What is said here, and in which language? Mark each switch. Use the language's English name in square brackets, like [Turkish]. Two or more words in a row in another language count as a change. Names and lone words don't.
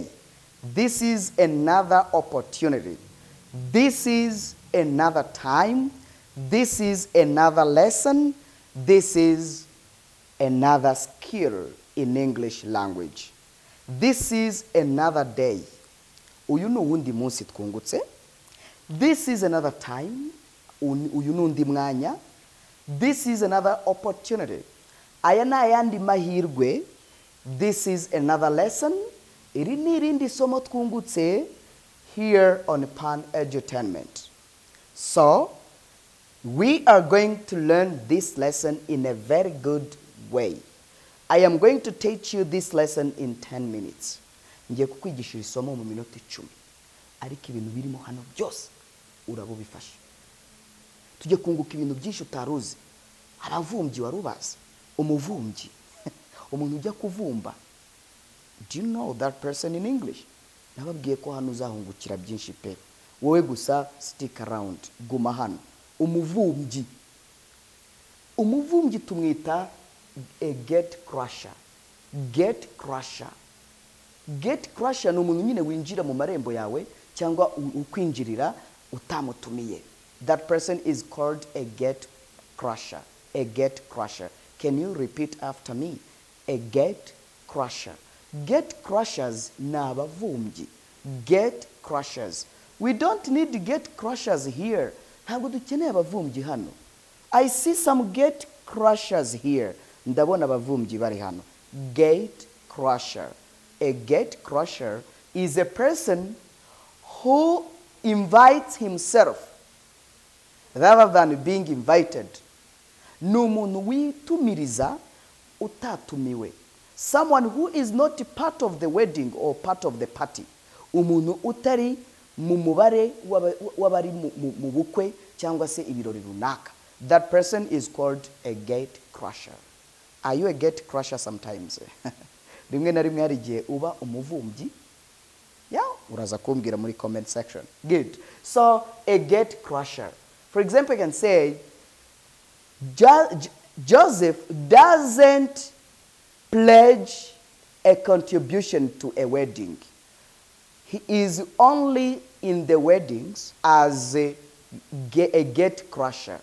[English] This is another opportunity. This is another time. This is another lesson. This is another skill in English language. This is another day. [Kinyarwanda] Uyu ni uwundi munsi twungutse. [English] This is another time. [Kinyarwanda] Uyu ni undi mwanya. [English] This is another opportunity. [Kinyarwanda] Aya ni ayandi mahirwe. [English] This is another lesson. [Kinyarwanda] Iri ni irindi somo twungutse [English] here on Pan Edutainment. So, we are going to learn this lesson in a very good way. I am going to teach you this lesson in 10 minutes. [Kinyarwanda] Ngiye kukwigisha isomo mu minota 10. Ariko ibintu birimo hano byose urabubifasha. Tujye kunguka ibintu byinshi utaruzi. Abavumbyi warubaza. Umuvumbyi. Umuntu ujya kuvumba. [English] Do you know that person in English? [Kinyarwanda] Nababwiye ko hano uzahungukira byinshi pe. Wowe gusa [English] stick around. [Kinyarwanda] Guma hano. Umuvumbyi. Umuvumbyi tumwita [English] a gate crusher. Gate crusher. Gate crusher [Kinyarwanda] ni umuntu nyine winjira mu marembo yawe cyangwa ukwinjirira utamutumiye. [English] That person is called a gate crusher. A gate crusher. Can you repeat after me? A gate crusher. Gate crushers [Kinyarwanda] ni abavumbyi. [English] Gate crushers. We don't need gate crushers here. [Kinyarwanda] Ntabwo dukeneye abavumbyi hano. [English] I see some gate crushers here. [Kinyarwanda] Ndabona abavumbyi bari hano. [English] Gate crusher. A gate crusher is a person who invites himself rather than being invited. [Kinyarwanda] Ni umuntu witumiriza utatumiwe. [English] Someone who is not part of the wedding or part of the party. [Kinyarwanda] Umuntu utari mu mubare w'abari mu bukwe cyangwa se ibirori runaka. [English] That person is called a gate crusher. Are you a gate crusher sometimes? [Kinyarwanda] Rimwe na rimwe hari igihe uba umuvumbyi. Yeah, uraza kumbwira muri [English] comment section. Good. So, a gate crusher. For example, I can say, Joseph doesn't pledge a contribution to a wedding. He is only in the weddings as a gate crusher.